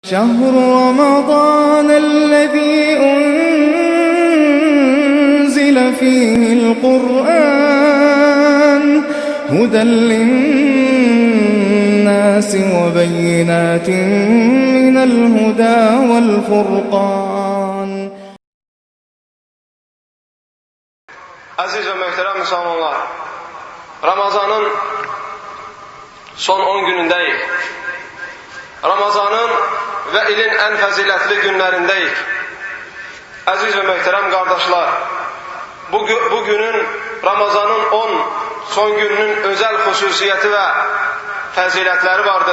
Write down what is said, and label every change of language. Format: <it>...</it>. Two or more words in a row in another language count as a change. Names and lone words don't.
<ar>شهر رمضان الذي أنزل فيه القرآن هدى للناس وبينات من الهدى والفرقان.</ar> <tr>Aziz ve muhterem Müslümanlar, Ramazan'ın son 10 günündeyik. Ramazan'ın ve ilin en faziletli günlerindeyik. Aziz ve muhterem kardeşler, bu günün Ramazan'ın 10 son gününün özel hususiyeti ve faziletleri vardır.</tr>